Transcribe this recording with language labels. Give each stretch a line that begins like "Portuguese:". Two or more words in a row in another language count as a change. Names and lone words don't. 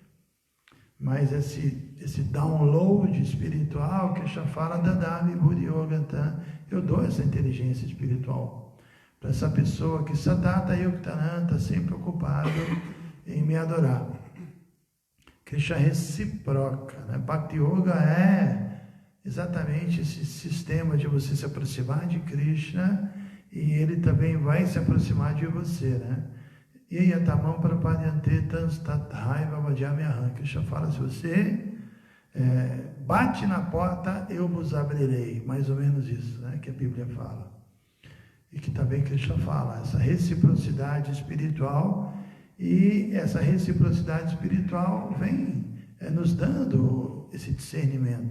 Portuguese: Mas esse download espiritual, Krishna fala,
Sanskrit: ददामि बुद्ध योग,
Portuguese: eu dou essa inteligência espiritual para essa pessoa que
Sanskrit: सदत युक्तनन्
Portuguese: está sempre ocupado em me adorar. Krishna reciproca, né? Bhakti Yoga é exatamente esse sistema de você se aproximar de Krishna e ele também vai se aproximar de você, né?
Sanskrit: ए यतमम् प्रपद्यन्ते तन्स्तथैव वजम्यहम्.
Portuguese: Krishna fala, se você bate na porta, eu vos abrirei. Mais ou menos isso, né? Que a Bíblia fala. E que também Krishna fala, essa reciprocidade espiritual. E essa reciprocidade espiritual vem nos dando esse discernimento.